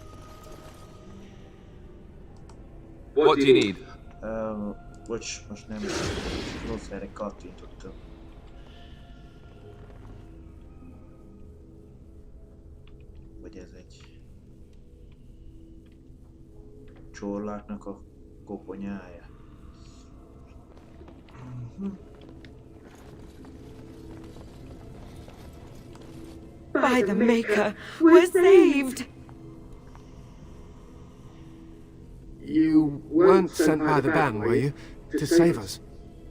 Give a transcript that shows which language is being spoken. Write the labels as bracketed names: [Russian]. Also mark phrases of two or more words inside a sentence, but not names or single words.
[English] What do you need? [Hungarian] Bocs, most nem rossz helyre kattintottam. Vagy ez egy csorláknak a koponyája. [English] By the Maker, we're saved! You weren't sent by the band, were you? To save us?